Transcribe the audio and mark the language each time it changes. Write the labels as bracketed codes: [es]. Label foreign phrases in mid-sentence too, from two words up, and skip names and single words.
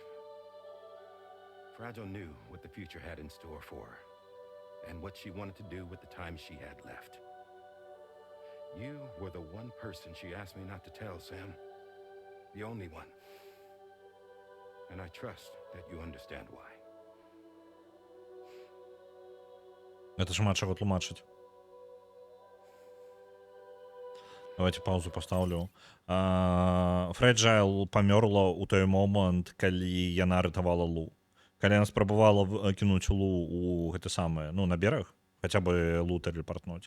[en] Fragile knew what the future had in store for her, and what she wanted to do with the time she had left. You were the one person she asked me not to tell, Sam. The only one. And I trust that you understand why. [be] Это шмат чаго тлумачыць. [ru] Давайте паузу поставлю. [be] Фрэджайл памёрла ў той момант, калі яна ратавала Лу. Калі яна спрабавала кінуць Лу у гэты самае, ну, на бераг, хаця бы Лу тэлепартнуць.